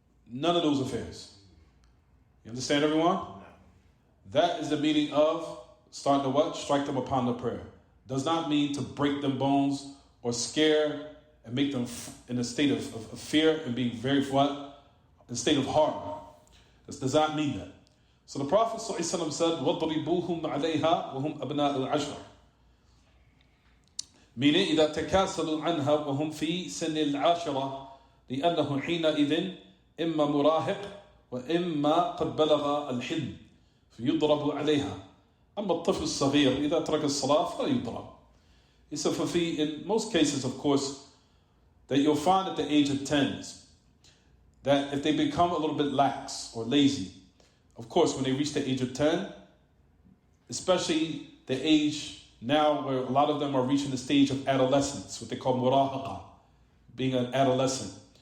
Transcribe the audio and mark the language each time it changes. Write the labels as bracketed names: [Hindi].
[English] None of those affairs. You understand, everyone? No. That is the meaning of starting to what? Strike them upon the prayer. Does not mean to break them bones or scare and make them in a state of fear and being very what? In a state of horror. This does not mean that. So the Prophet ﷺ said, [Arabic] وَضْرِبُوهُمْ عَلَيْهَا وَهُمْ أَبْنَاءُ الْعَشْرِ. [English] Meaning, [Arabic] إِذَا تَكَاسَلُوا عَنْهَا وَهُمْ فِي سَنِّ الْعَاشِرَةِ لِأَنَّهُ حِينَئِذٍ إِمَّا مُرَاهِقٌ وَإِمَّا قَدْ بَلَغَ الْحِلْمِ فَيُضْرَبُ عَلَيْهَا أما الطفل الصغير إذا ترك الصلاة فلا يضرب. [English] He said, in most cases, of course, that you'll find at the age of 10, that if they become a little bit lax or lazy, of course, when they reach the age of 10, especially the age now where a lot of them are reaching the stage of adolescence, what they call murahaqa, being an adolescent.